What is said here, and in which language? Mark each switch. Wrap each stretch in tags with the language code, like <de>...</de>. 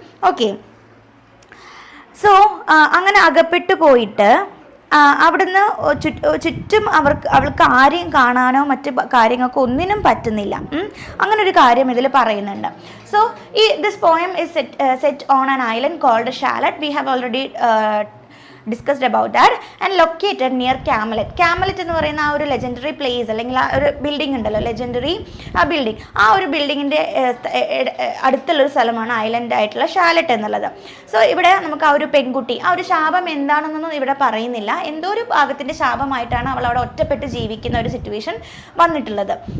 <ml>Okay, so അങ്ങനെ അകപ്പെട്ടു പോയിട്ട് അവിടുന്ന് ചുറ്റും അവൾക്ക് ആരെയും കാണാനോ മറ്റ് കാര്യങ്ങൾക്കോ ഒന്നിനും പറ്റുന്നില്ല. അങ്ങനെ ഒരു കാര്യം ഇതിൽ പറയുന്നുണ്ട്.</ml> <en>So this poem is set on an island called Shalott. We have already discussed about that and located near Camelot.</en> <ml>Camelot എന്ന് പറയുന്ന ആ ഒരു ലെജൻഡറി പ്ലേസ് അല്ലെങ്കിൽ ആ ഒരു ബിൽഡിംഗ് ഉണ്ടല്ലോ, ലെജൻഡറി ബിൽഡിംഗ്, ആ ഒരു ബിൽഡിങ്ങിൻ്റെ അടുത്തുള്ളൊരു സ്ഥലമാണ് ഐലൻഡ് ആയിട്ടുള്ള ഷാലറ്റ് എന്നുള്ളത്. സോ ഇവിടെ നമുക്ക് ആ ഒരു പെൺകുട്ടി, ആ ഒരു ശാപം എന്താണെന്നൊന്നും ഇവിടെ പറയുന്നില്ല. എന്തോ ഒരു ഭാഗത്തിൻ്റെ ശാപമായിട്ടാണ് അവൾ അവിടെ ഒറ്റപ്പെട്ട് ജീവിക്കുന്ന ഒരു സിറ്റുവേഷൻ വന്നിട്ടുള്ളത്.</ml>